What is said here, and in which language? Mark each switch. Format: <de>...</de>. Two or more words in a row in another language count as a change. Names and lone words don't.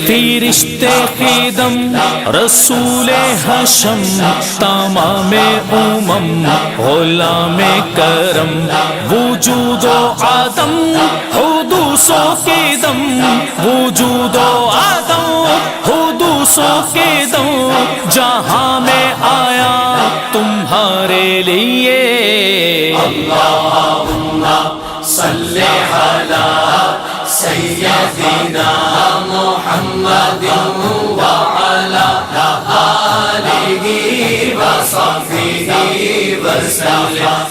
<ur>فرشتے خدم رسول حشم، تمام امم غلام کرم، وجود و عدم حدوث و قدم، وجود و عدم حدوث و قدم، جہاں میں آیا تمہارے لیے۔</ur> <ar>اللہم صلی علی سیدنا محمد وعلی آلہ وصحبہ وسلم۔</ar>